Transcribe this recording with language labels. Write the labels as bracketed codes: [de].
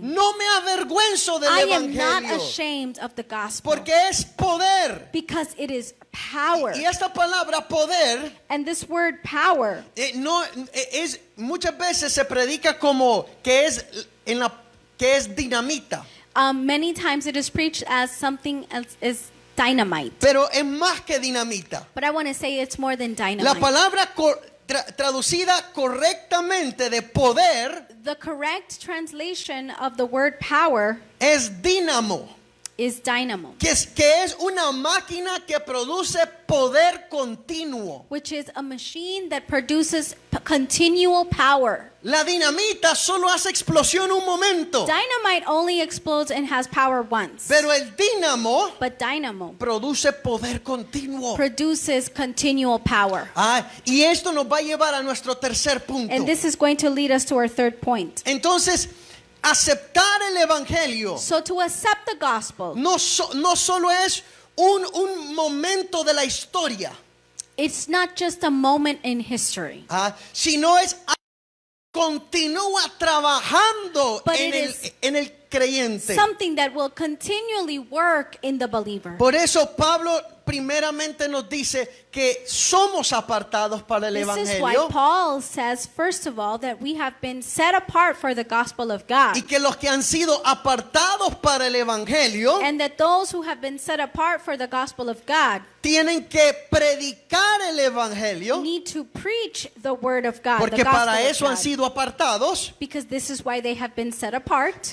[es] no me avergüenzo del [en] I am not [es] evangelio, [en] ashamed of the gospel [es] porque es poder. [en] because it is power. [es] Y esta palabra poder [en] And this word power, [es] no es muchas veces se predica como que es dinamita, [en] Many times it is preached as something as dynamite. [es] pero es más que dinamita. [en] But I want to say it's more than dynamite. [es] palabra traducida correctamente de poder [en] The correct translation of the word power [es] es dínamo, [en] is dynamo, [es] que es una máquina que produce poder continuo. [en] which is a machine that produces continual power. [es] La dinamita solo hace explosión un momento, [en] Dynamite only explodes and has power once. [es] pero el dínamo [en] But dynamo [es] produce poder continuo. [en] produces continual power. [es] Y esto nos va a llevar a nuestro tercer punto. [en] And this is going to lead us to our third point. [es] Entonces, aceptar el evangelio [en] So to accept the gospel, [es] no solo es un momento de la historia, [en] it's not just a moment in history, [es] sino es continúa trabajando [en] But [es] en [en] it [es] el creyente. [en] something that will continually work in the believer. [es] Por eso Pablo primeramente nos dice que somos apartados para el [en] This is why [es] evangelio [en] Paul says, first of all, that we have been set apart for the gospel of God, [es] y que los que han sido apartados para el evangelio [en] and that those who have been set apart for the gospel of God [es] tienen que predicar el evangelio, [en] need to preach the word of God, [es] porque [en] the gospel [es] para [en] of [es] eso han [en] God, [es] sido apartados. [en] because this is why they have been set apart.